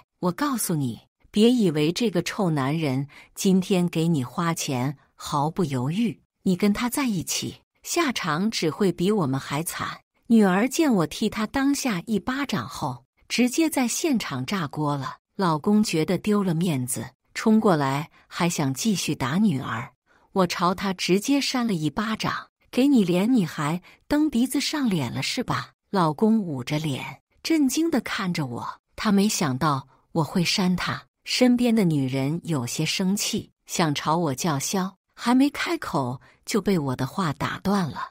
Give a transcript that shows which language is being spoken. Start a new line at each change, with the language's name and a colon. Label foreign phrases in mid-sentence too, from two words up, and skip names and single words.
Chinese: 我告訴你，別以為這個臭男人今天給你花錢毫不猶豫，你跟他在一起，下場只會比我們還慘。女兒見我替她當下一巴掌後，直接在現場炸鍋了。老公覺得丟了面子，衝過來還想繼續打女兒，我朝他直接扇了一巴掌。給你臉你還蹬鼻子上臉了是吧？老公捂着臉，震驚地看着我，他沒想到我會扇他。身邊的女人有些生氣，想朝我叫囂，還沒開口就被我的話打斷了。